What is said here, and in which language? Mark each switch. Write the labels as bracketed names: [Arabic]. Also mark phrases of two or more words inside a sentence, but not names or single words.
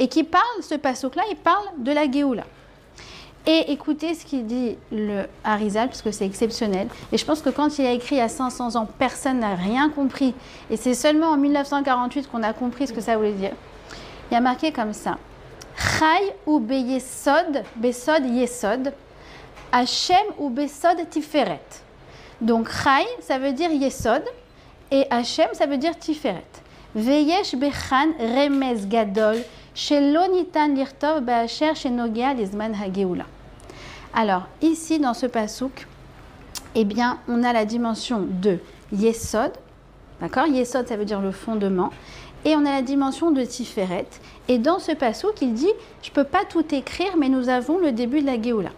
[French] et qui parle, ce passouk-là, il parle de la Géoula. Et écoutez ce qu'il dit le Harizal, parce que c'est exceptionnel. Et je pense que quand il a écrit il y a 500 ans, personne n'a rien compris. Et c'est seulement en 1948 qu'on a compris ce que ça voulait dire. Il y a marqué comme ça. [Hebrew] חי הוא ביסוד, בסוד יסוד, השם הוא בסוד תפארת. [French] Donc Chai, ça veut dire yesod, et Hachem, ça veut dire tiferet. [Hebrew] ויש בכאן רמז גדול, שלא ניתן לכתוב באשר שנוגע לזמן הגאולה. [French] Alors, ici, dans ce pasouk, eh bien, on a la dimension de yesod, d'accord? Yesod, ça veut dire le fondement, et on a la dimension de tiferet. Et dans ce pasouk, il dit, je ne peux pas tout écrire, mais nous avons le début de la Géoula.